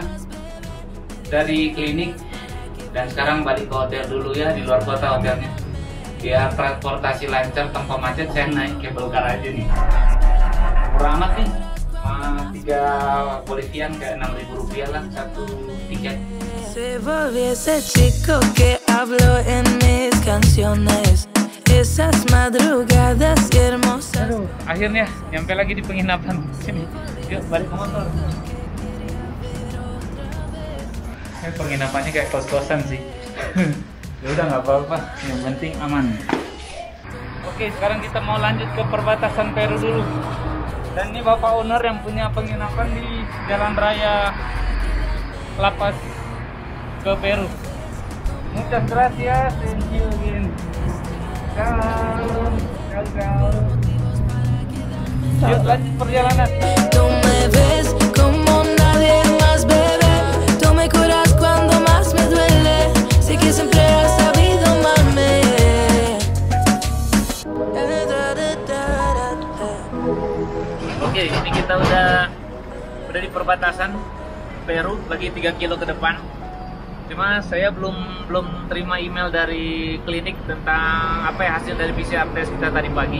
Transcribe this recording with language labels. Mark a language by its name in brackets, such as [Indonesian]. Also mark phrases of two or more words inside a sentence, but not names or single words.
[Indonesian] Dari klinik. Dan sekarang balik ke hotel dulu ya, di luar kota hotelnya. Biar transportasi lancar tanpa macet, saya naik kabel car aja nih. Murah amat nih, 3 Bolivian kayak 6.000 rupiah lah satu tiket. [Spanish] Se volvió ese chico que habló en mis canciones. Esas madrugadas hermosas. [Indonesian] Aduh, akhirnya nyampe lagi di penginapan. Sini, yuk balik ke motor. Penginapannya kayak kos-kosan sih. Ya udah nggak apa-apa, yang penting aman. Oke, sekarang kita mau lanjut ke perbatasan Peru dulu. Dan ini bapak owner yang punya penginapan di jalan raya lapas ke Peru. [Spanish] Muchas gracias, [English] thank you again. [Indonesian] Ciao. Yuk lanjut perjalanan. [Spanish] Tú me ves como nadie más, bebé. Tú me curas cuando más me duele. Sé que siempre has sabido amarme. [Indonesian] Oke, ini kita udah di perbatasan Peru, lagi 3 kilo ke depan. Cuma saya belum terima email dari klinik tentang apa ya hasil dari PCR test kita tadi pagi.